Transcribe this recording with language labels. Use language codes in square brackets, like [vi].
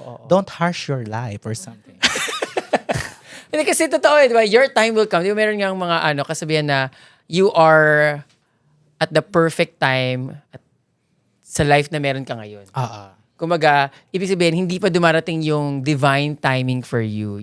[en] Don't harsh your life or something. [tl] Hindi kasi totoo di ba? [en] Your time will come. [tl] Di ba meron nga mga kasabihan na [en] you are at the perfect time [tl] sa life na meron ka ngayon. Kumaga, ibig sabihin, hindi pa dumarating yung divine timing for you.